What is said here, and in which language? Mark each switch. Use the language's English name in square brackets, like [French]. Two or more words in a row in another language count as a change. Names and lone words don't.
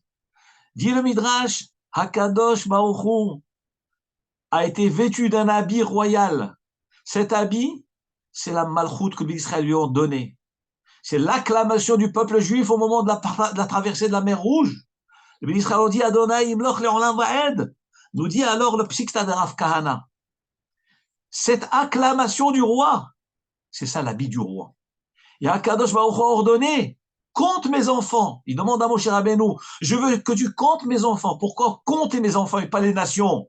[French] Dit le Midrash, Hakadosh Baruch Hu a été vêtu d'un habit royal. Cet habit, c'est la malchoute que les Israéliens lui ont donnée. C'est l'acclamation du peuple juif au moment de la traversée de la mer Rouge. Les Israéliens ont dit [Hebrew] אדני ימלך לעולם ועד. [French] Nous dit alors le Psikta de Rav Kahana. Cette acclamation du roi, c'est ça l'habit du roi. Et Akadosh Baruch Hu a ordonné, compte mes enfants. Il demande à Moshe Rabbeinu, je veux que tu comptes mes enfants. Pourquoi compter mes enfants et pas les nations?